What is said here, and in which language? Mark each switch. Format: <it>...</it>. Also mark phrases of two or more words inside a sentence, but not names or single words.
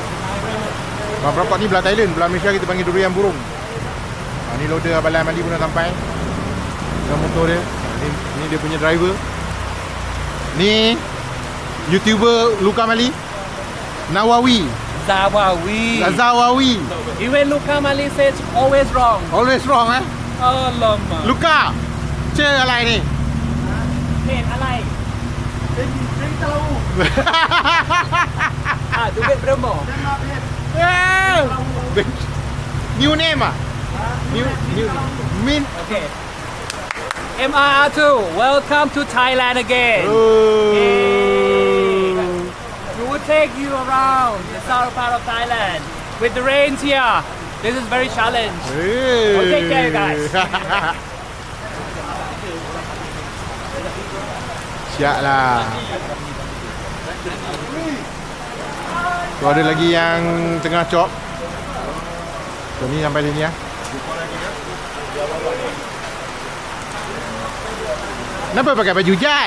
<ms>Ban Perakop ni belah Thailand. Belah Malaysia kita panggil Durian Burung. Ni loader Abang Mali pun dah sampai dengan motor dia. Ni dia punya driver. Ni YouTuber Luka Mali, Nawawi. Zawawi.</ms> <en>Even Luka Mali says always wrong. Always wrong eh?</en> <ms>Alamak. Luka,</ms> <th>ชื่ออะไรนี่ เพจอะไร</th> <ms>Dia tahu. Duit berapa?</ms> <en>New name ah? New Min. Okay. MRR2, welcome to Thailand again. We will take you around the southern part of Thailand with the rains here. This is very challenge. We'll take care, guys.</en> <ms>Siap lah. Tu ada lagi yang tengah chop. So ni sampai sini lah. Kenapa pakai baju hujan?</ms>